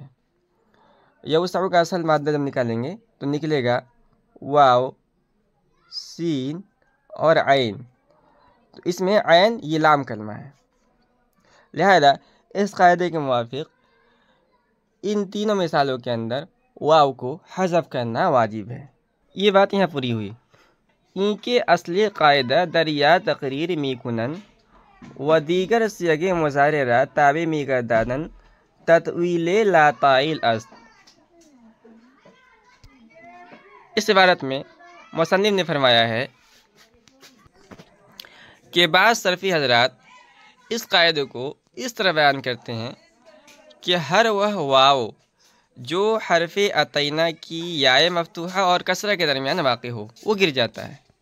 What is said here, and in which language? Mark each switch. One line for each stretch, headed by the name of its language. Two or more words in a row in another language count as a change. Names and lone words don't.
Urdu: یوسعو کا اصل مادہ جب نکالیں گے تو نکلے گا واو، سین اور عین، تو اس میں عین یہ لام کلمہ ہے۔ لہذا اس قاعدے کے موافق ان تینوں مثالوں کے اندر واو کو حذف کرنا واجب ہے۔ یہ بات یہاں پوری ہوئی۔
Persian: این کے اصلی قاعدہ دریا تقریر می کنن و دیگر سیغ مضارع را تابع می گردانن تطویل لا طائل است۔
Urdu: اس عبارت میں مصنف نے فرمایا ہے کہ بعض صرفی حضرات اس قاعدے کو اس طرح بیان کرتے ہیں کہ ہر وہ واو جو حرف عطینہ کی یائے مفتوحہ اور کسرہ کے درمیان واقع ہو وہ گر جاتا ہے۔